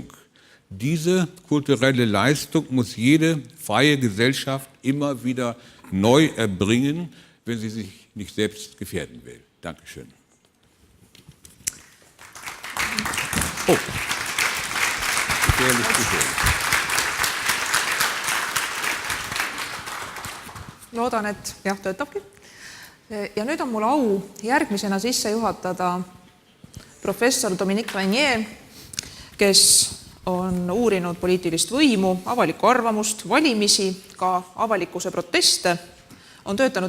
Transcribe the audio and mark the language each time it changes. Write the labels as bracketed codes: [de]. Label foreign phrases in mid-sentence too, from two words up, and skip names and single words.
[de] Diese kulturelle Leistung muss jede freie Gesellschaft immer wieder neu erbringen, wenn sie sich nicht selbst gefährden will. Dankeschön. Oh. Gefährlich. [et] Loodan, et jah, töötabki. Ja nüüd on mul au järgmisena sisse juhatada professor Dominique Régnier, kes on uurinud poliitilist võimu, avalikku arvamust, valimisi, ka avalikkuse proteste, on töötanud